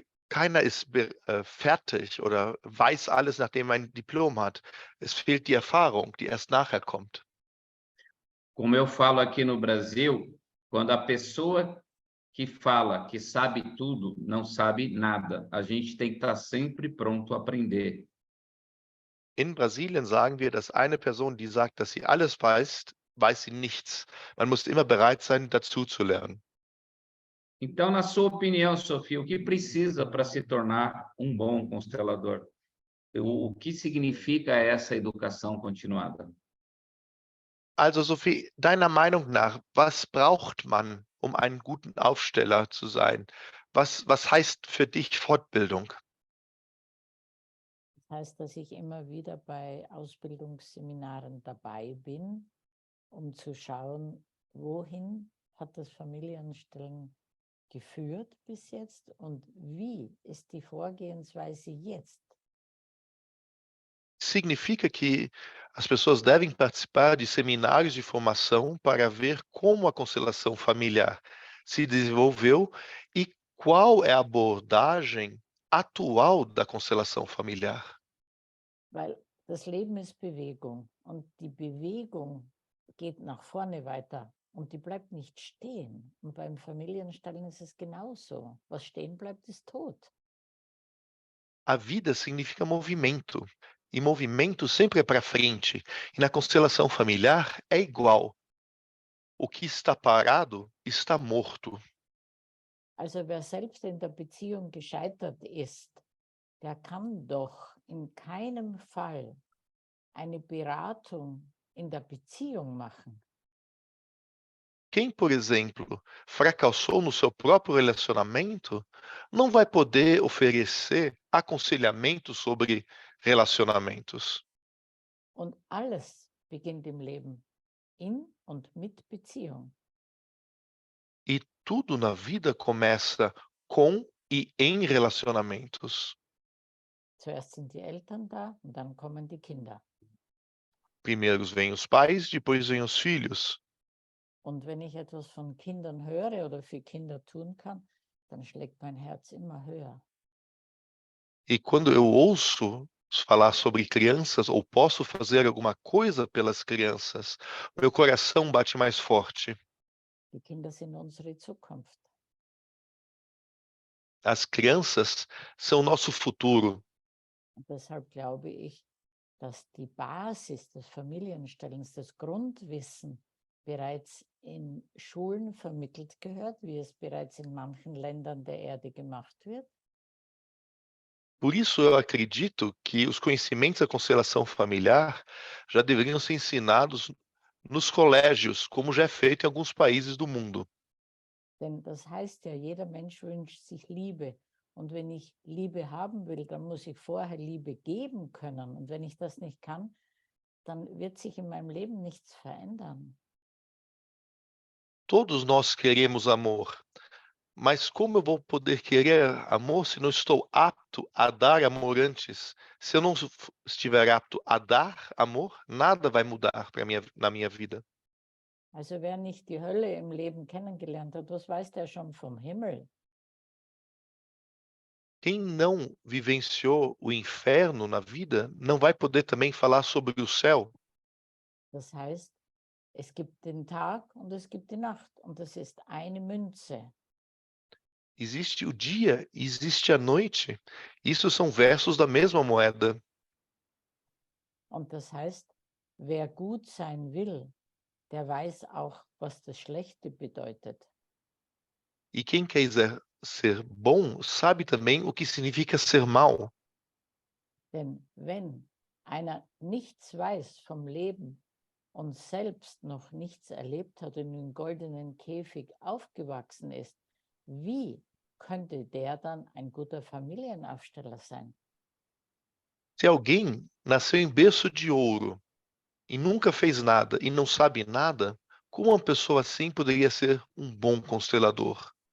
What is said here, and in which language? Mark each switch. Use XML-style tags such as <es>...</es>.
<de>Keiner ist fertig oder weiß alles, nachdem man ein Diplom hat. Es fehlt die Erfahrung, die erst nachher kommt.</de> <pt>Como eu falo aqui no Brasil, quando a pessoa que fala que sabe tudo, não sabe nada. A gente tem que estar sempre pronto a aprender.</pt> <de>In Brasilien sagen wir, dass eine Person, die sagt, dass sie alles weiß, weiß sie nichts. Man muss immer bereit sein, dazu zu lernen.</de> <pt>Então, na sua opinião, Sofia, o que precisa para se tornar um bom constelador? O que significa essa educação continuada?</pt> <de>Also Sophie, deiner Meinung nach, was braucht man, um einen guten Aufsteller zu sein? Was heißt für dich Fortbildung? Das heißt, dass ich immer wieder bei Ausbildungsseminaren dabei bin, um zu schauen, wohin hat das Familienstellen geführt bis jetzt und wie ist die Vorgehensweise jetzt?</de> <pt>Significa que as pessoas devem participar de seminários de formação para ver como a constelação familiar se desenvolveu e qual é a abordagem atual da constelação familiar.</pt> <de>Weil das Leben ist Bewegung und die Bewegung geht nach vorne weiter und die bleibt nicht stehen. Und beim Familienstellen ist es genauso. Was stehen bleibt, ist tot.</de> <pt>A vida significa movimento, e movimento sempre é para frente, e na constelação familiar é igual. O que está parado está morto.</pt> <de>Also wer selbst in der Beziehung gescheitert ist, der kann doch in keinem Fall eine Beratung in der Beziehung machen.</de> <pt>Quem, por exemplo, fracassou no seu próprio relacionamento, não vai poder oferecer aconselhamento sobre relacionamentos.</pt> <de>Und alles beginnt im Leben in und mit Beziehung.</de> <pt>E tudo na vida começa com e em relacionamentos.</pt> <de>Zuerst sind die Eltern da und dann kommen die Kinder.</de> <pt>Primeiro vêm os pais, depois vêm os filhos.</pt> <de>Und wenn ich etwas von Kindern höre oder für Kinder tun kann, dann schlägt mein Herz immer höher.</de> <pt>E quando eu ouço falar sobre crianças ou posso fazer alguma coisa pelas crianças, meu coração bate mais forte.</pt> <de>Die Kinder sind unsere Zukunft.</de> <pt>As crianças são o nosso futuro.</pt> <de>Und deshalb glaube ich, dass die Basis des Familienstellens, das Grundwissen bereits in Schulen vermittelt gehört, wie es bereits in manchen Ländern der Erde gemacht wird.</de> <pt>Por isso eu acredito que os conhecimentos da constelação familiar já deveriam ser ensinados nos colégios, como já é feito em alguns países do mundo.</pt> <de>Denn das heißt ja, jeder Mensch wünscht sich Liebe. Und wenn ich Liebe haben will, dann muss ich vorher Liebe geben können. Und wenn ich das nicht kann, dann wird sich in meinem Leben nichts verändern.</de> <pt>Todos nós queremos amor, mas como eu vou poder querer amor se não estou apto a dar amor antes? Se eu não estiver apto a dar amor, nada vai mudar na minha vida.</pt> <de>Also wer nicht die Hölle im Leben kennengelernt hat, was weiß der schon vom Himmel?</de> <pt>Quem não vivenciou o inferno na vida não vai poder também falar sobre o céu.</pt> <de>Das heißt, es gibt den Tag und es gibt die Nacht und das ist eine Münze.</de> <pt>Existe o dia e existe a noite. Isso são versos da mesma moeda.</pt> <de>Und das heißt, wer gut sein will, der weiß auch, was das Schlechte bedeutet.</de> <pt>E quem quiser ser bom sabe também o que significa ser mal.</pt> <de>Denn wenn einer nichts weiß vom Leben und selbst noch nichts erlebt hat und im goldenen Käfig aufgewachsen ist, wie könnte der dann ein guter Familienaufsteller sein?</de> <pt>Se alguém nasceu em berço de ouro e nunca fez nada e não sabe nada, como uma pessoa assim poderia ser um bom constelador?</pt>